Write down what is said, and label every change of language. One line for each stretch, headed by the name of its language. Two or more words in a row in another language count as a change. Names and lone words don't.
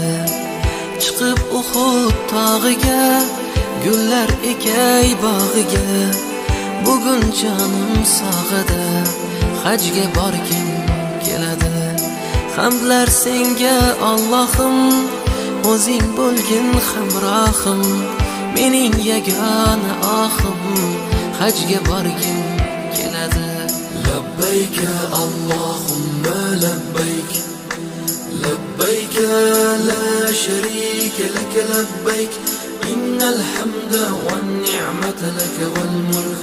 Uzbek: Chiqib Uhud tog'iga, gullar ekay bog'iga, bugun jonim sog'ida, hajga borgim keladi. Hamdlar senga Allohim, o'zing bo'lgin hamrohim, mening yagona ohim, hajga borgim keladi.
Arabic: لبيك اللهم لبيك، لبيك لا شريك لك، لبيك إن الحمد والنعمة لك والملك